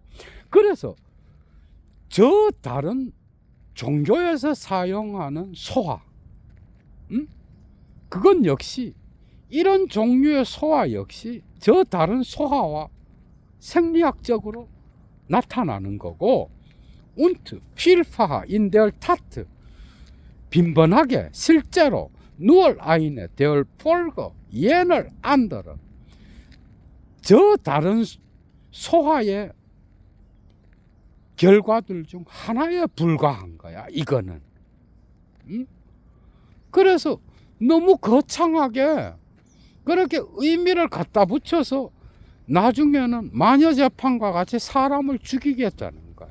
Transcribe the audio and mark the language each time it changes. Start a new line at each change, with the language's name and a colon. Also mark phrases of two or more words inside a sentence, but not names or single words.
Korean: 그래서 저 다른 종교에서 사용하는 소화, 그건 역시 이런 종류의 소화 역시 저 다른 소화와 생리학적으로 나타나는 거고,
German: und vielfach in der Tat,
Korean: 빈번하게 실제로
German: nur eine der Folge jener anderen,
Korean: 저 다른 소화의 결과들 중 하나에 불과한 거야, 이거는. 그래서 너무 거창하게 그렇게 의미를 갖다 붙여서 나중에는 마녀 재판과 같이 사람을 죽이겠다는 거야.